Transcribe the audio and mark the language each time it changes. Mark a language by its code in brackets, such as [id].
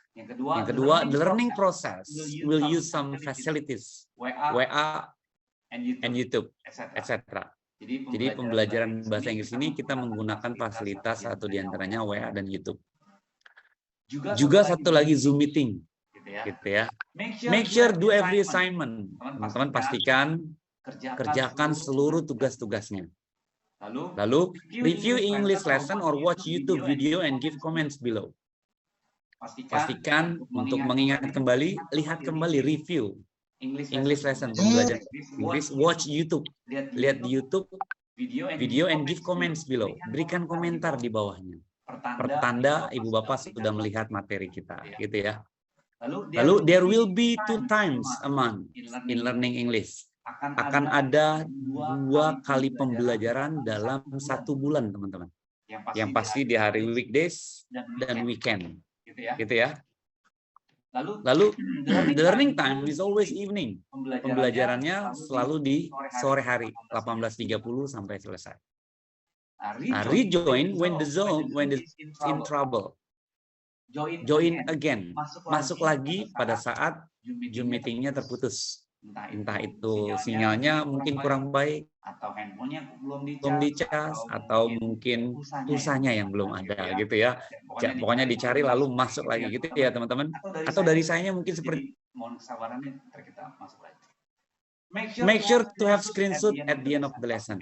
[id] Yang kedua, [en] the learning process will use some facilities, WA, and YouTube, etc. [id] Jadi pembelajaran bahasa Inggris ini kita menggunakan fasilitas, satu diantaranya WA dan YouTube. Juga satu lagi Zoom meeting, gitu ya. [en] Make sure do every assignment. [id] Teman-teman pastikan kerjakan seluruh tugas-tugasnya. Lalu [en] review English lesson or watch YouTube video and give comments below. [id] Pastikan untuk mengingat kembali, lihat kembali [en] review English lesson, [id] pembelajaran Inggris, [en] watch YouTube, [id] lihat di YouTube [en] video and give comments below, [id] berikan komentar di bawahnya. Pertanda Ibu Bapak sudah melihat materi kita, gitu ya. Lalu [en] there will be 2 times a month in learning English. [id] Akan ada 2 kali pembelajaran dalam 1 bulan, teman-teman. Yang pasti di hari weekdays dan weekend, gitu ya. Lalu [en] the learning time is always evening. [id] Pembelajarannya selalu di sore hari, 18.30 sampai selesai. [en] Rejoin when the in trouble. Join again. [id] Masuk lagi pada saat Zoom meetingnya terputus. Entah itu sinyalnya mungkin kurang baik, atau handphonenya belum dicas, atau mungkin pulsanya yang belum ada, gitu ya. Pokoknya dicari lalu masuk lagi, gitu ya teman-teman. Atau dari sayanya mungkin seperti mohon kesabarannya, kita masuk lagi. [en] Make sure to have screenshot at the end of the lesson.